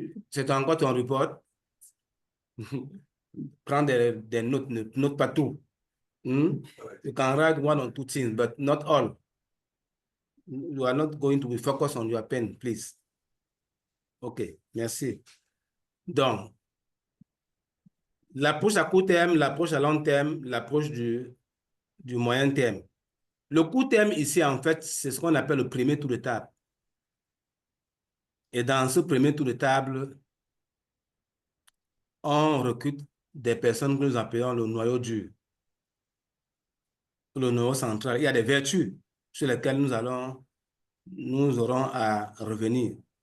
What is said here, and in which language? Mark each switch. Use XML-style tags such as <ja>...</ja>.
<fr>C'est encore ton report. Prends des notes, ne note pas tout.</fr> <en>You can write 1 or 2 things, but not all. You are not going to be focused on your pen, please.</en> <fr>OK, merci. Donc, l'approche à court terme, l'approche à long terme, l'approche du moyen terme. Le court terme ici, en fait, c'est ce qu'on appelle le premier tour de table. Et dans ce premier tour de table, on recrute des personnes que nous appelons le noyau dur, le noyau central. Il y a des vertus sur lesquelles nous aurons à revenir.</fr>